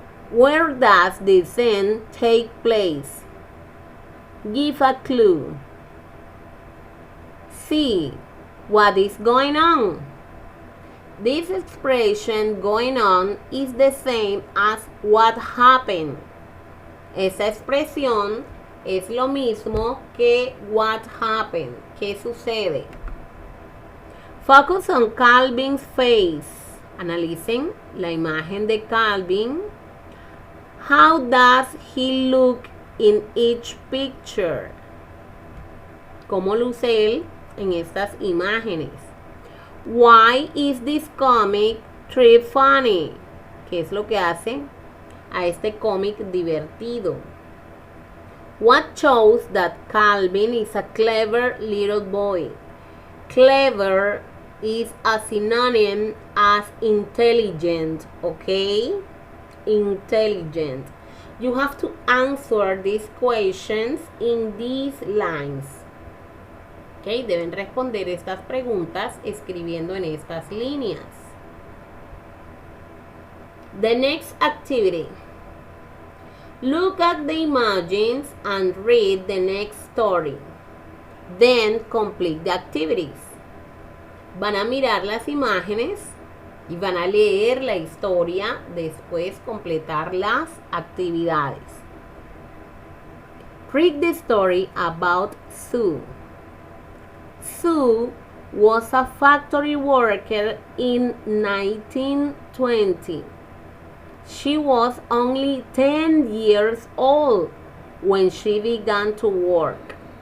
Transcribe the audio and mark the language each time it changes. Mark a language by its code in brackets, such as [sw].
[en] Where does the scene take place? Give a clue. See what is going on. This expression going on is the same as what happened. [es] Esa expresión es lo mismo que [en] what happened. [es] ¿Qué sucede? [en] Focus on Calvin's face. [es] Analicen la imagen de Calvin. [en] How does he look in each picture? [es] ¿Cómo luce él en estas imágenes? [en] Why is this comic strip funny? [es] ¿Qué es lo que hace a este cómic divertido? [en] What shows that Calvin is a clever little boy? Clever is a synonym as intelligent, okay? Intelligent. You have to answer these questions in these lines. [es] Okay, deben responder estas preguntas escribiendo en estas líneas. [en] The next activity. Look at the images and read the next story. Then complete the activities. [es] Van a mirar las imágenes y van a leer la historia, después completar las actividades. [en] Read the story about Sue. Sue was a factory worker in 1920. She was only 10 years old when she began to work.